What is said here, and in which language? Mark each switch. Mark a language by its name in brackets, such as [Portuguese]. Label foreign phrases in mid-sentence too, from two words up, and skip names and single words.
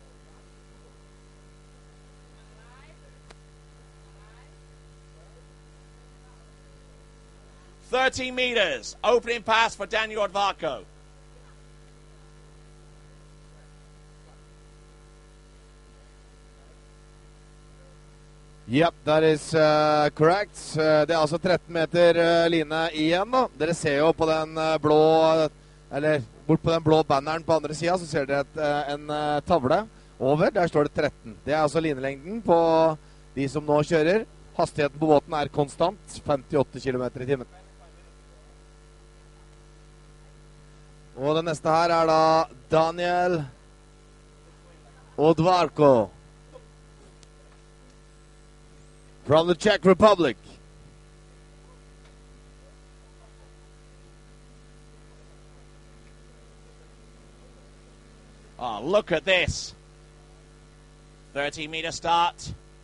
[English] "30 meters, opening pass for Daniel Odvarko. Yep, that is correct. [Norwegian] Det er altså 13 meter line igjen da. Dere ser jo på den blå, eller bort på den blå banneren på andre siden, så ser dere en tavle over. Der står det 13. Det er altså linelengden på de som nå kjører. Hastigheten på båten er konstant, 58 km i timen. Og den neste her er da Daniel Odvarko [English] from the Czech Republic. Oh, look at this. 30-meter start.